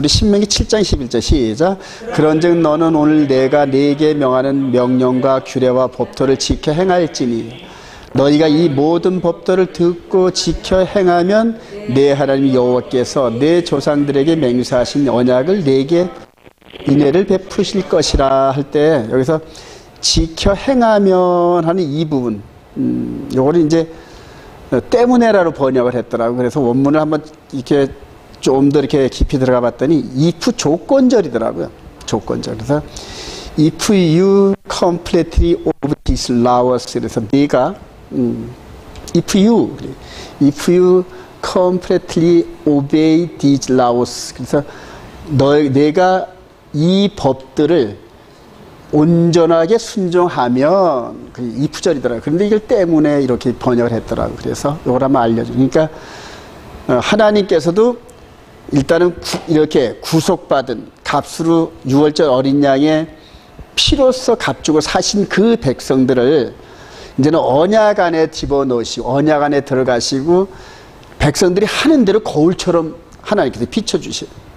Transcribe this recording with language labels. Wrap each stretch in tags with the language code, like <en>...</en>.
<ko>우리 신명기 7장 11절 시작. 그런즉 너는 오늘 내가 네게 명하는 명령과 규례와 법도를 지켜 행할지니 너희가 이 모든 법도를 듣고 지켜 행하면 내 하나님 여호와께서 내 조상들에게 맹세하신 언약을 내게 인애를 베푸실 것이라 할 때 여기서 지켜 행하면 하는 이 부분 요거를 이제 때문에라로 번역을 했더라고요. 그래서 원문을 한번 이렇게 좀 더 이렇게 깊이 들어가 봤더니 if 조건절이더라고요. 조건절. 그래서</ko> <en>if you completely obey these laws.</en> <ko>그래서 네가</ko> <en>if you completely obey these laws.</en> <ko>그래서 내가 이 법들을 온전하게 순종하면 그 이프절이더라고요. 그런데 이걸 때문에 이렇게 번역을 했더라고요. 그래서 이걸 한번 알려줘. 그러니까 하나님께서도 일단은 이렇게 구속받은 값으로 6월절 어린 양의 피로써 값주고 사신 그 백성들을 이제는 언약 안에 집어넣으시고 언약 안에 들어가시고 백성들이 하는 대로 거울처럼 하나님께서 비춰주셔요.</ko>